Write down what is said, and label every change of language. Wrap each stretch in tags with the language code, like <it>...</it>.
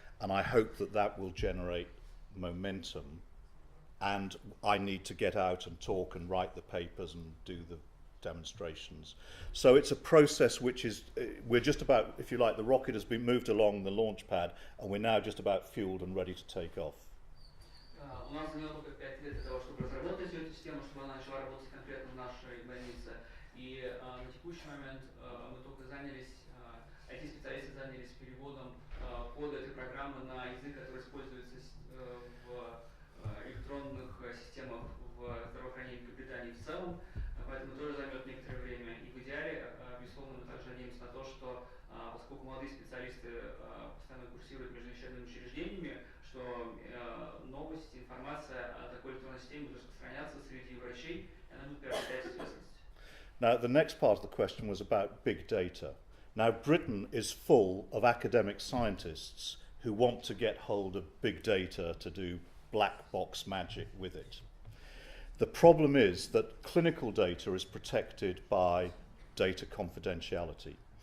<en>And I hope that that will generate momentum, and I need to get out and talk and write the papers and do the demonstrations. So it's a process which is, we're just about, if you like, the rocket has been moved along the launch pad, and we're now just about fueled and ready to take off.</en> <ru>У нас заняло только 5 лет для того, чтобы разработать эту систему, чтобы она начала работать конкретно в нашей больнице. И на текущий момент мы только занялись, IT-специалисты занялись переводом кода этой программы на язык, который используется в электронных системах в здравоохранении Великобритании в целом. Поэтому тоже займет некоторое время. И в идеале, безусловно, мы также надеемся на то, что поскольку молодые специалисты постоянно курсируют между лечебными учреждениями, что новости, информация о такой электронной системе будет распространяться среди врачей, и она будет приобретать известность.</ru> <en>Now, the next part of the question was about big data. Now, Britain is full of academic scientists who want to get hold of big data to do black box magic with it. The problem is that clinical data is protected by data confidentiality.</en>